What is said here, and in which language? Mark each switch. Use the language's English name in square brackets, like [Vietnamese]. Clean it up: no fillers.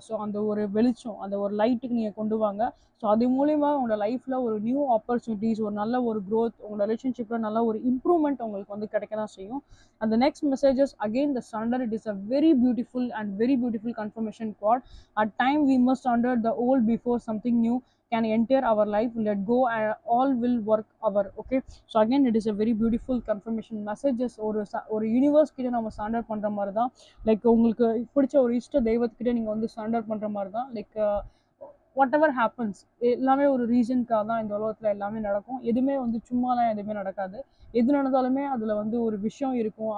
[Tamil] So அந்த ஒரு வெளிச்சம், அந்த ஒரு லைட்டுக்கு நீங்கள் கொண்டு வாங்க. ஸோ அது மூலிமா உங்களோட லைஃப்பில் ஒரு நியூ ஆப்பர்ச்சுனிட்டிஸ், ஒரு நல்ல ஒரு க்ரோத், உங்களோட ரிலேஷன்ஷிப்பில் நல்ல ஒரு இம்ப்ரூவ்மெண்ட் உங்களுக்கு வந்து கிடைக்க தான் செய்யும். [English] அந்த next messages again the surrender. It is a very beautiful confirmation card. At time we must surrender the old before something new can enter our life. Let go and all will work our. Okay, so again it is a very beautiful confirmation messages. [Tamil] ஒரு universe கிட்ட நம்ம surrender பண்ற மாதிரி தான். Like உங்களுக்கு பிடிச்ச ஒரு இஷ்ட தெய்வத்துக்கிட்ட நீங்க வந்து சரண்டர் பண்ற மாதிரி தான். லைக் [English] whatever happens [Tamil] எல்லாமே ஒரு ரீசனுக்காக தான் இந்த உலகத்தில் எல்லாமே நடக்கும். எதுவுமே வந்து சும்மாலாம் எதுவுமே நடக்காது. எது நடந்தாலுமே அதில் வந்து ஒரு விஷயம் இருக்கும்.